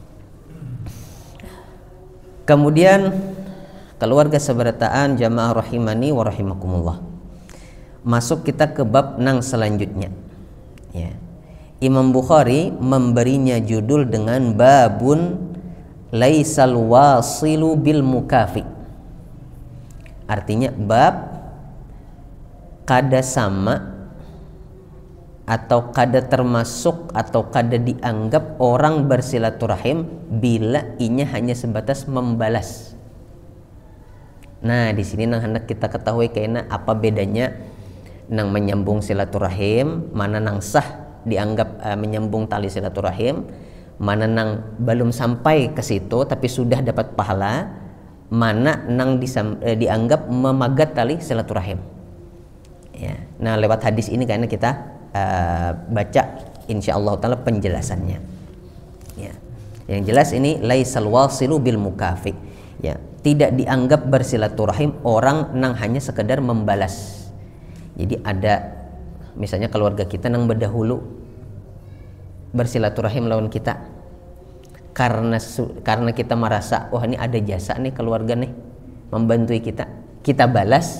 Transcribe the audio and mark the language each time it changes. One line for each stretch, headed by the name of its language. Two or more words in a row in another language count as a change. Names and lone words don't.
Banjar: Kemudian keluarga seberataan jamaah
Arabic: رحمني ورحمكم الله.
Banjar: Masuk kita ke bab nang selanjutnya.
Indonesian: Ya. Imam Bukhari memberinya judul dengan
Arabic: باب ليس الواصل بالمكافئ.
Banjar: Artinya bab kada sama atau kada termasuk atau kada dianggap orang bersilaturahim bila inya hanya sebatas membalas. Nah, di sini nang hendak kita ketahui kayaknya apa bedanya nang menyambung silaturahim, mana nang sah dianggap menyambung tali silaturahim, mana nang belum sampai ke situ tapi sudah dapat pahala, mana nang dianggap memagat tali silaturahim. Ya. Nah, lewat hadis ini kayaknya kita baca
Arabic: إن شاء الله تعالى
Banjar: penjelasannya.
Indonesian: Ya. Yang jelas ini
Arabic: ليس الواصل بالمكافئ.
Indonesian: Ya,
Banjar: tidak dianggap bersilaturahim orang nang hanya sekedar membalas. Jadi ada misalnya keluarga kita nang berdahulu bersilaturahim lawan kita karena kita merasa wah ini ada jasa nih keluarga nih membantu kita balas.